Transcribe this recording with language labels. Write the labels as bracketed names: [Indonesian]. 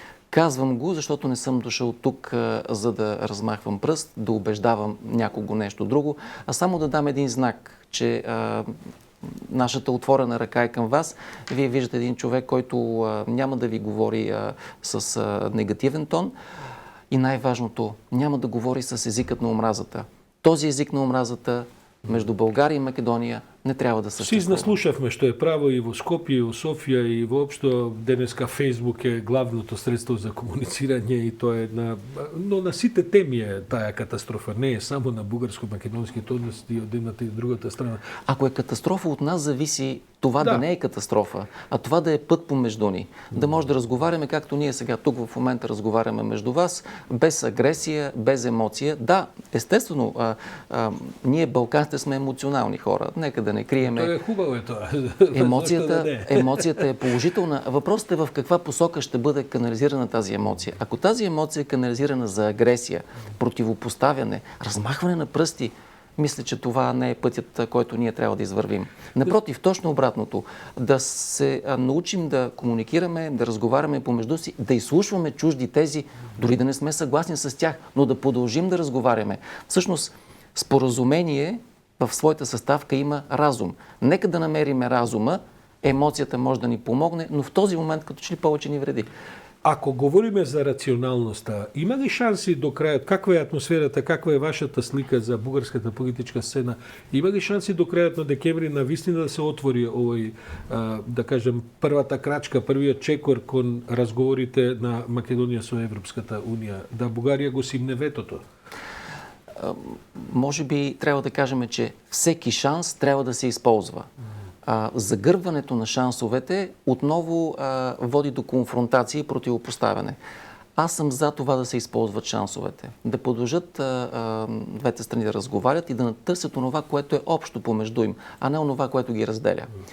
[Bulgarian] Казвам го, защото не съм дошъл тук, за да размахвам пръст, да убеждавам някого нещо друго, а само да дам един знак, че нашата отворена ръка е към вас. Вие виждате един човек, който няма да ви говори с негативен тон и най-важното, няма да говори с езикът на омразата. Този език на омразата между България и Македония не трябва да съществува. [Macedonian] Си наслушавме што е право и во Скопје, и во Софија, и воопшто денеска Фейсбук е главното средство за комуницирање и тоа е една... Но на сите теми е тая катастрофа. Не е само на бугарско-македонските односи од едната и другата страна. [Bulgarian] Ако е катастрофа, от нас зависи това да не е катастрофа, а това да е път помежду ни. Да може да разговаряме, както ние сега тук в момента разговаряме между вас, без агресия, без емоция. Да, естествено, ние балканците сме емоционални хора. Нека да не криеме. [Macedonian] Тоа е хубаво тоа. [Bulgarian] Емоцията е положителна. Въпросът е в каква посока ще бъде канализирана тази емоция. Ако тази емоция е канализирана за агресия, противопоставяне, размахване на пръсти, мисля, че това не е пътят, който ние трябва да извървим. Напротив, точно обратното. Да се научим да комуникираме, да разговаряме помежду си, да изслушваме чужди тези, дори да не сме съгласни с тях, но да продължим да разговаряме. Всъщност, споразумение в своята съставка има разум. Нека да намерим разума, емоцията може да ни помогне, но в този момент като че ли повече ни вреди. [Macedonian] Ако говориме за рационалноста, има ли шанси до крајот, каква е атмосферата, каква е вашата слика за бугарската политичка сцена, има ли шанси до крајот на декември навистина да се отвори овој, да кажем, првата крачка, првиот чекор кон разговорите на Македонија со Европската унија, да Бугарија го симне ветото? [Bulgarian] Може би трябва да кажем, че всеки шанс трябва да се използва. Загърбването на шансовете отново води до конфронтация и противопоставяне. Аз съм за това да се използват шансовете, да продължат двете страни да разговарят и да натърсят онова, което е общо помежду им, а не онова, което ги разделя.